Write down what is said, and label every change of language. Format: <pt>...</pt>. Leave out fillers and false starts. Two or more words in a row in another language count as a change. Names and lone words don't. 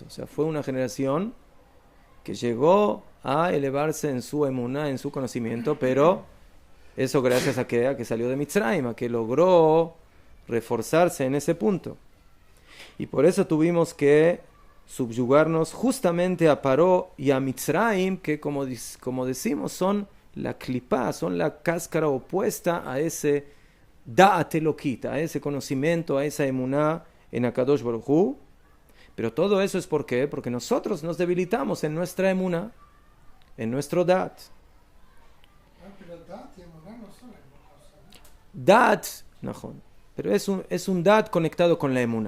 <es>O sea, fue una generación que llegó a elevarse en su emuná, en su conocimiento, pero eso gracias a que salió de Mitzrayim, a que logró reforzarse en ese punto. Y por eso tuvimos que subyugarnos justamente a Paró y a Mitzrayim, que como decimos son la clipá, son la cáscara opuesta a ese</es> <he>דעת אלוקית,</he> <es>a ese conocimiento, a esa emuná en</es> <he>הקדוש ברוך הוא.</he> <es>Pero todo eso es ¿por qué? Porque nosotros nos debilitamos en nuestra emuná, en nuestro da'at. Pero da'at y emuná no son la misma cosa, ¿no?</es> <he>דעת, נכון,</he> <es>pero es un da'at conectado con la emuná.</es>